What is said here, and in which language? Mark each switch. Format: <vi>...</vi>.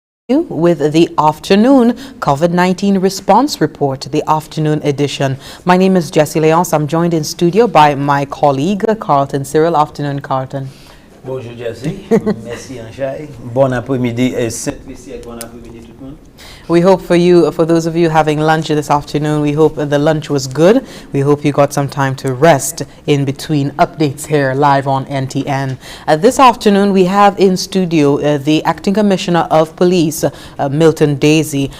<en>with the afternoon COVID-19 response report, the afternoon edition. My name is Jessie Leonce. I'm joined in studio by my colleague Carlton Cyril. Afternoon, Carlton.</en> <fr>Bonjour Jessie, merci Anjay. Bon après-midi et bon après-midi tout le monde.</fr> <en>We hope for those of you having lunch this afternoon, we hope the lunch was good. We hope you got some time to rest in between updates here live on NTN. This afternoon, we have in studio the Acting Commissioner of Police, Milton Daisy.</en>